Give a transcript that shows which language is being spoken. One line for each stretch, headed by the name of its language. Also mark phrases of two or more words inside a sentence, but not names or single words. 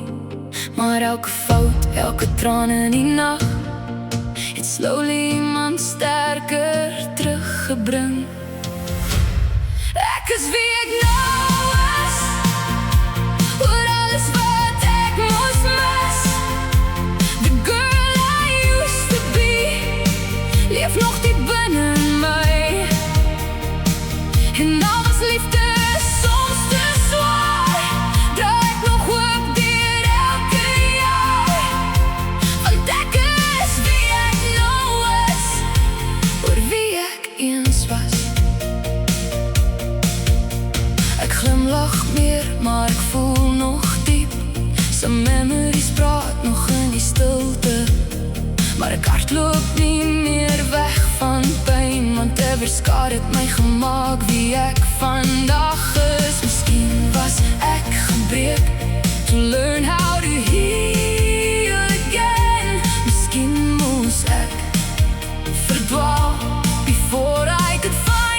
Afrikaans: Maar elke fout, elke traan in die nag, het slowly iemand sterker teruggebring. Ek is wie ek nou is, oor alles wat ek moes mis.
English: The girl I used to be,
Afrikaans: leef nog diep binne my. En al was liefde soms te zwaar, dra ek nog hoop deur elke jaar. Want ek is wie ek nou is, oor wie ek eens was. Ek glimlach meer, maar ek voel nog diep.
English: Some memories
Afrikaans: praat nog in die stilte, maar ek hardloop nie meer weg van pyn, want ever skade het my gemaak wie ek vandag is. Miskien was ek gebreek
English: to learn how to heal again.
Afrikaans: Miskien moes ek verdwaal
English: before I could find